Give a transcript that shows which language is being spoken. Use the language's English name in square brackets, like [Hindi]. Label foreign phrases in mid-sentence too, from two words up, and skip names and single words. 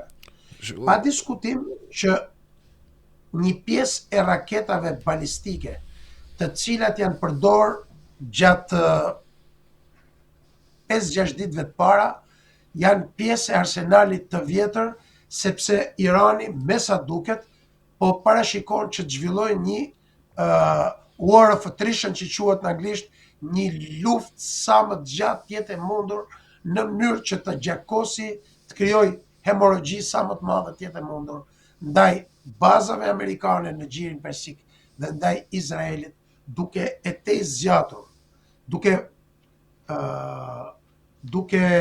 [Albanian] Pa diskutim që një pjesë e raketave balistike, të cilat janë përdorur gjatë 5-6 ditëve të para, janë pjesë e arsenalit të vjetër, sepse Irani, me sa duket, po parashikon që të zhvillojë një [English] war of attrition [Albanian] që quhet në anglisht, një luftë sa më të gjatë jetë e mundur në mënyrë që të gjakosi, të krijojë hemorragji sa më të madhe të jetë e mundur ndaj bazave amerikane në gjirin persik dhe ndaj Izraelit, duke e tej zgjatur, duke